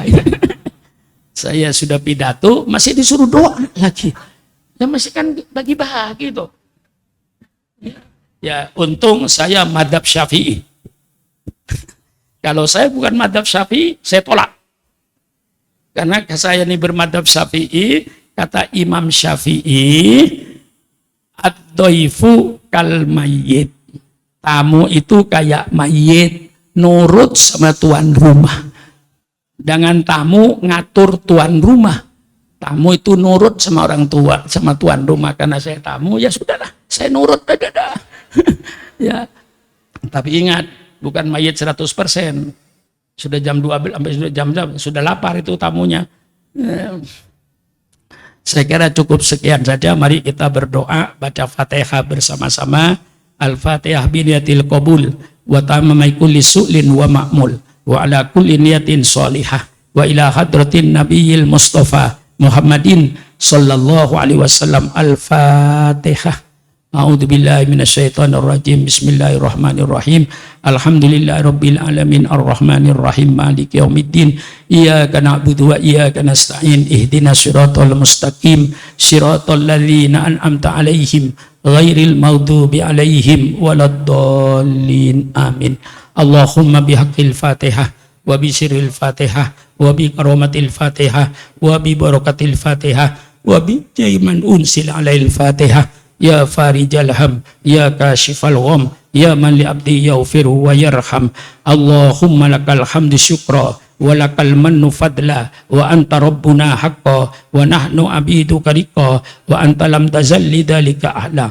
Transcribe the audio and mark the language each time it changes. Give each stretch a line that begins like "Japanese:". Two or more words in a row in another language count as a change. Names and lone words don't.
Indonesian: Saya sudah pidato, masih disuruh doa lagi. Ya masih kan bagi-bagi tuh. Ya, untung saya madhab Syafi'i. Kalau saya bukan madhab Syafi'i, saya tolak. Karena saya ini bermadhab Syafi'i, kata Imam Syafi'i,
Arabic: الضيف كالميت.
Indonesian: Tamu itu kayak mayit, nurut sama tuan rumah. Jangan tamu ngatur tuan rumah. Tamu itu nurut sama orang tua, sama tuan rumah. Karena saya tamu, ya sudahlah, saya nurut dah. Ya, tapi ingat, bukan mayit 100%. Sudah jam 12 sampai sudah jam sudah lapar itu tamunya. Saya kira cukup sekian saja. Mari kita berdoa, baca Fatihah bersama-sama.
Arabic: الفاتحة بنية القبول وتمام كل سؤل ومأمول وعلى كل نية صالحة وإلى حضرة النبي المصطفى محمد صلى الله عليه وسلم. Al-Fatihah. أعوذ بالله من الشيطان الرجيم. بسم الله الرحمن الرحيم. الحمد لله رب العالمين الرحمن الرحيم مالك يوم الدين. إياك نعبد وإياك نستعين. اهدنا الصراط المستقيم. صراط الذين أنعمت عليهم غير المغضوب عليهم ولا الضالين. Amin. اللهم بحق الفاتحة وبسر الفاتحة وبكرامة الفاتحة وببركة الفاتحة وبجميع أنس على الفاتحة. يا فارج الهم يا كاشف الغم يا من لعبده يغفر ويرحم. اللهم لك الحمد شكرا ولك المن فضلا وأنت ربنا حقا ونحن عبيدك رقا وأنت لم تزل لذلك أهلا.